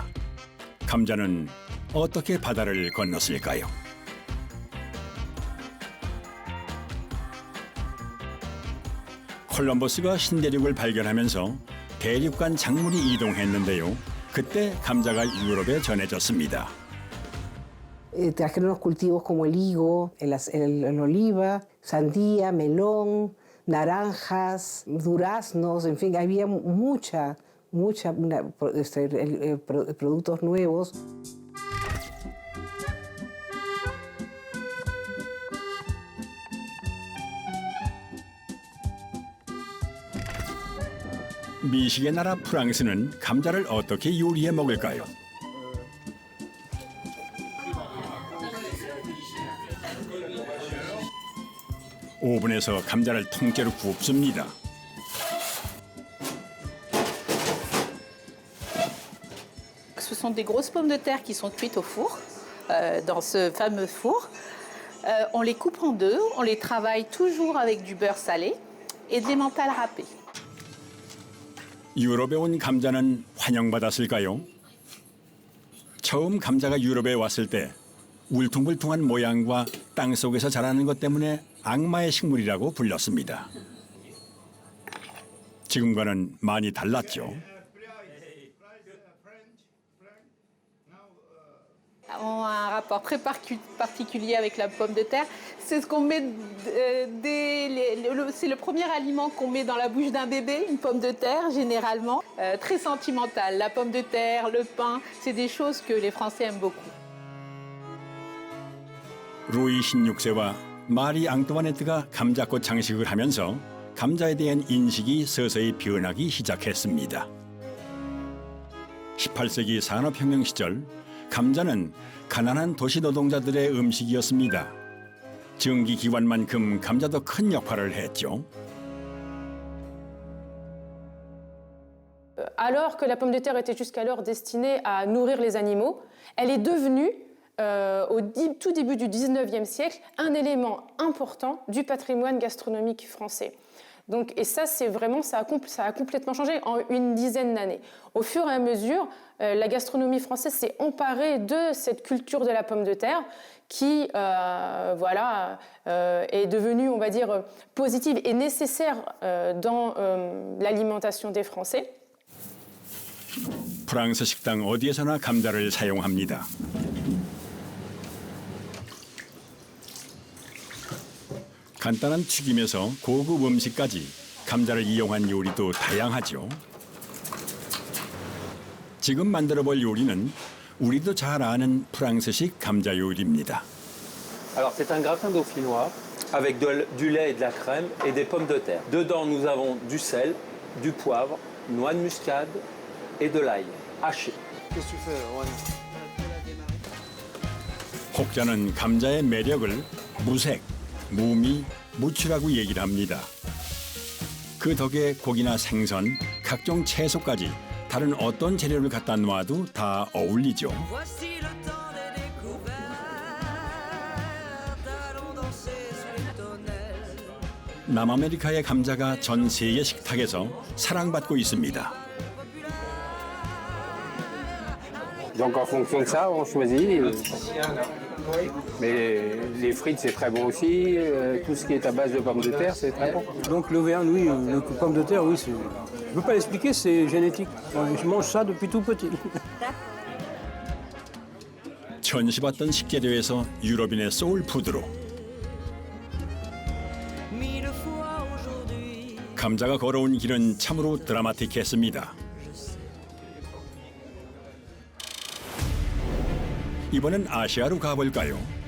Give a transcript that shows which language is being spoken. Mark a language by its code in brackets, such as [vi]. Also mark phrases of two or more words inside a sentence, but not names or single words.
[ko] 감자는 어떻게 바다를 건넜을까요? 콜럼버스가 신대륙을 발견하면서 대륙 간 작물이 이동했는데요. 그때 감자가 유럽에 전해졌습니다. [es] Trajeron los cultivos como el higo, el oliva, sandía, melón, naranjas, duraznos, en fin, había productos nuevos. [ko] 미식의 나라 프랑스는 감자를 어떻게 요리해 먹을까요? 오븐에서 감자를 통째로 굽습니다. [fr] Ce sont des grosses pommes de terre qui sont cuites au four, dans ce fameux four. On les coupe en deux, on les travaille toujours avec du beurre salé et de l'emmental râpé. [ko] 유럽에 온 감자는 환영받았을까요? 처음 감자가 유럽에 왔을 때 울퉁불퉁한 모양과 땅속에서 자라는 것 때문에 악마의 식물이라고 불렸습니다. 지금과는 많이 달랐죠. [fr] On a un rapport très particulier avec la pomme de terre. C'est ce qu'on met dès c'est le premier aliment qu'on met dans la bouche d'un bébé, une pomme de terre généralement. Très sentimentale, la pomme de terre, le pain, c'est des choses que les Français aiment beaucoup. [ko] 루이 16세와 마리 앙뚜와네트가 감자꽃 장식을 하면서 감자에 대한 인식이 서서히 변하기 시작했습니다. 18세기 산업혁명 시절 감자는 가난한 도시 노동자들의 음식이었습니다. 증기 기관만큼 감자도 큰 역할을 했죠. [fr] Alors que la pomme de terre était jusqu'alors destinée à nourrir les animaux, elle est devenue, au tout début du 19e siècle, un élément important du patrimoine gastronomique français. Donc, et ça, c'est vraiment, ça a complètement changé en une dizaine d'années. Au fur et à mesure, la gastronomie française s'est emparée de cette culture de la pomme de terre qui, est devenue, on va dire, positive et nécessaire dans l'alimentation des Français. [ko] 프랑스 식당 어디에서나 감자를 사용합니다. 간단한 튀김에서 고급 음식까지 감자를 이용한 요리도 다양하죠. 지금 만들어볼 요리는 우리도 잘 아는 프랑스식 감자 요리입니다. [fr] Alors c'est un gratin dauphinois avec du lait et de la crème et des pommes de terre. Dedans nous avons du sel, du poivre, noix de muscade et de l'ail haché. Qu'est-ce que tu fais, Juan? [ko] 혹자는 감자의 매력을 무색, 무미, 무추라고 얘기를 합니다. 그 덕에 고기나 생선, 각종 채소까지 다른 어떤 재료를 갖다 놔도 다 어울리죠. 남아메리카의 감자가 전 세계 식탁에서 사랑받고 있습니다. [fr] Donc en fonction de ça, on choisit. Mais les frites, c'est très bon aussi. Tout ce qui est à base de pommes de terre, c'est très bon. Donc l'Auvergne, oui, le pomme de terre, oui, je ne peux pas l'expliquer, c'est génétique. Je mange ça depuis tout petit. [ko] 천시받던 식재료에서 유럽인의 소울푸드로 감자가 걸어온 길은 참으로 드라마틱했습니다. 이번엔 아시아로 가볼까요?